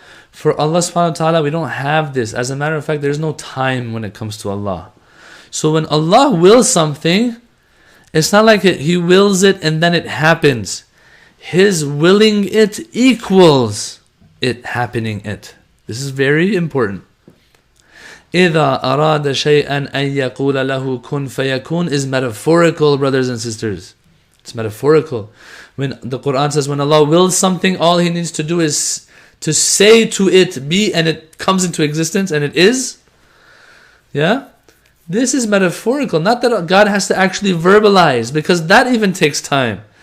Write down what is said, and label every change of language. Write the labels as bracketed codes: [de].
[en] For Allah subhanahu wa ta'ala, we don't have this. As a matter of fact, there's no time when it comes to Allah. So when Allah wills something, it's not like He wills it and then it happens. His willing it equals it happening it. This is very important. [ar] إِذَا أَرَادَ شَيْئًا أَن يَقُولَ لَهُ كُن فَيَكُونَ [en] is metaphorical, brothers and sisters. It's metaphorical. When the Quran says, when Allah wills something, all He needs to do is to say to it, be, and it comes into existence, and it is. Yeah? This is metaphorical. Not that God has to actually verbalize, because that even takes time.